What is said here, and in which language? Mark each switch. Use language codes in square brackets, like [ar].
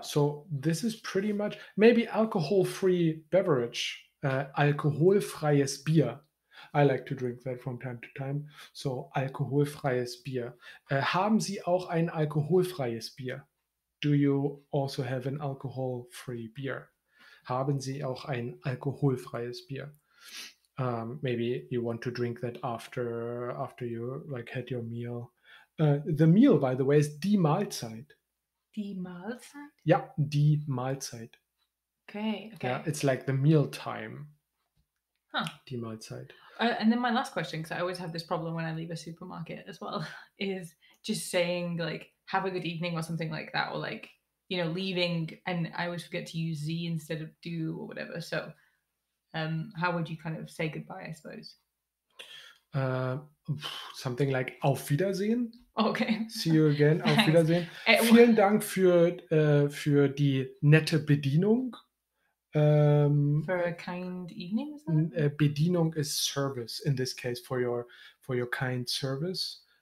[en] So this is pretty much maybe alcohol-free beverage, [de] alkoholfreies Bier. [en] I like to drink that from time to time. [de] So alkoholfreies Bier. Haben Sie auch ein alkoholfreies Bier? [en] Do you also have an alcohol-free beer? [de] Haben Sie auch ein alkoholfreies Bier? [en] Maybe you want to drink that after you like had your meal. The meal, by the way, is [de] die Mahlzeit. Die Mahlzeit? Yeah, die Mahlzeit. [en] Okay. Yeah, it's like the meal time. Huh. [de] Die Mahlzeit. [en] And then my last question, because I always have this problem when I leave a supermarket as well, is just saying like "have a good evening" or something like that, or like leaving, and I always forget to use "sie" instead of "du" or whatever. So, how would you kind of say goodbye? I suppose. Something like [de] Auf Wiedersehen. [en] Okay. See you again. Auf Thanks. [de] Wiedersehen. Vielen Dank für die nette Bedienung. [en] For a kind evening, is that? Bedienung is service in this case for your kind service.